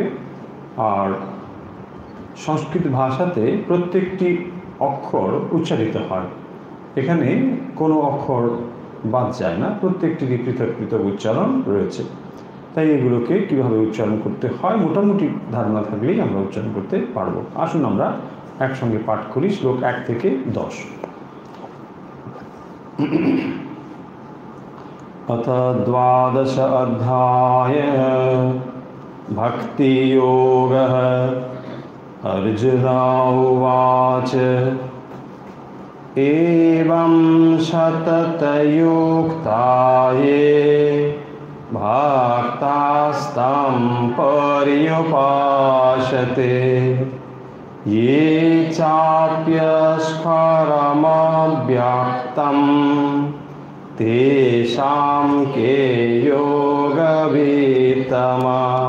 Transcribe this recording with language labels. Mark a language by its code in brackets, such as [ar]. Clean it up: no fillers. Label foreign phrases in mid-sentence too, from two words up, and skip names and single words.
[bn] আর সংস্কৃত ভাষাতে প্রত্যেকটি অক্ষর উচ্চারিত হয়, এখানে কোনো অক্ষর বাদ যায় না, প্রত্যেকটিরই পৃথক পৃথক উচ্চারণ রয়েছে। তাই এগুলোকে কিভাবে উচ্চারণ করতে হয় মোটামুটি ধারণা থাকলেই আমরা উচ্চারণ করতে পারবো। আসুন আমরা একসঙ্গে পাঠ করি শ্লোক 1 থেকে 10। [sa] अथ 12 अध्याय भक्तियोगः। अर्जुन उवाच एवं सततयुक्ता ये भक्तास्तं पर्युपासते ये चाप्यस्फरमव्यक्तं तेषां के योगवित्तमा।